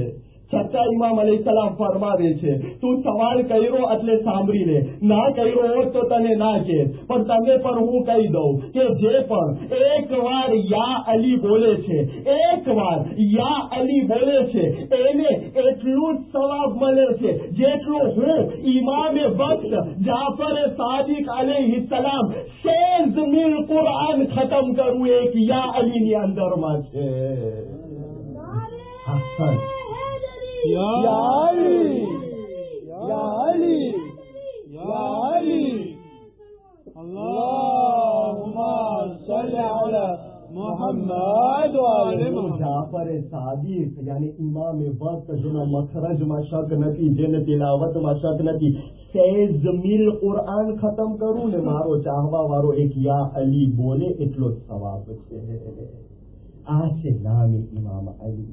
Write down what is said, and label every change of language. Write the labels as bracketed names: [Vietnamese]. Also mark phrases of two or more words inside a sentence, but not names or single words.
[Gujarati] છઠ્ઠા ઇમામ અલૈહિસ્સલામ ફરમાવે છે, તું સવાલ કર્યો એટલે સાંભળી લે, ના કર્યો હોત તો તને ના કે, પણ તને પણ હું કહી દઉં કે જે પણ એક વાર [Arabic] يا علي [Gujarati] બોલે છે, એક વાર [Arabic] يا علي [Gujarati] બોલે છે, એને એટલું જ સવાબ મળે છે જેટલું હું ઇમામે વક્ત જાફર સાદિક અલૈહિસ્સલામ 16 મીલ કુરાન ખતમ કરું એક યા અલીની અંદરમાં છે. [Arabic] يا علي، يا علي، يا علي، اللهم صل على محمد وآل محمد. [Gujarati] જાફર સાદિક યાની ઇમામે વક્ત, જેના મખરજમાં શક નથી, જેને તિલાવતમાં શક નથી, 16 મીલ કુરાન ખતમ કરું ને મારો ચાહવા વાળો એક [Arabic] يا علي [Gujarati] બોલે એટલો સવાબ છે. આ છે નામે ઇમામ અલી.